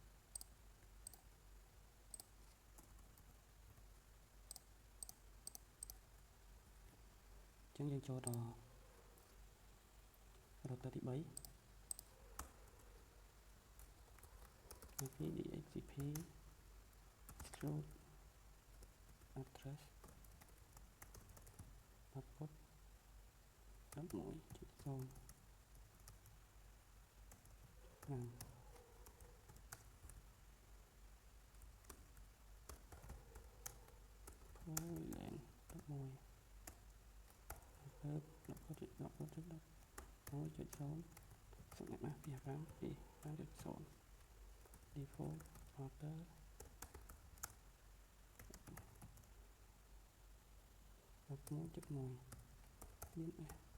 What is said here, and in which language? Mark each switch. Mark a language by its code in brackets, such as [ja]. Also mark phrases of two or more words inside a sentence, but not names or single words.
[km] ចឹងយើងចូលដល់ router ទី3 [en] IP DHCP exclude address output 11.0 5 VLAN 11 default router 11.1 DNS